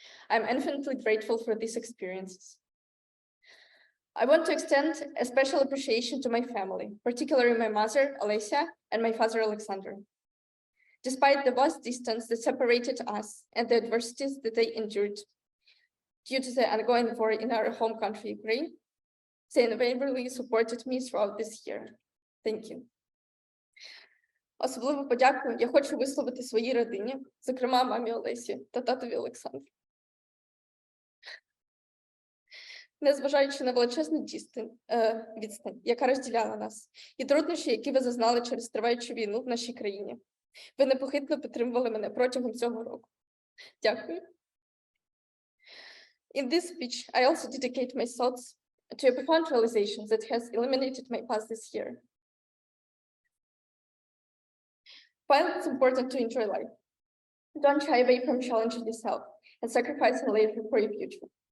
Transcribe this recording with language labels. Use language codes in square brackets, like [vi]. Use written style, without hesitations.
[en] I'm infinitely grateful for these experiences. I want to extend a special appreciation to my family, particularly my mother, Alessia, and my father, Alexander. Despite the vast distance that separated us and the adversities that they endured due to the ongoing war in our home country, Ukraine, they invariably supported me throughout this year. Thank you. [uk] Особливу подяку я хочу висловити своїй родині, зокрема мамі Олесі та татові Олександру. Незважаючи на величезну відстань, яка розділяла нас, і труднощі, які ви зазнали через триваючу війну в нашій країні, ви непохитно підтримували мене протягом цього року. Дякую. [en] In this speech, I also dedicate my thoughts to a profound realization that has illuminated my path this year. While it's important to enjoy life, don't shy away from challenging yourself and sacrificing later for your future.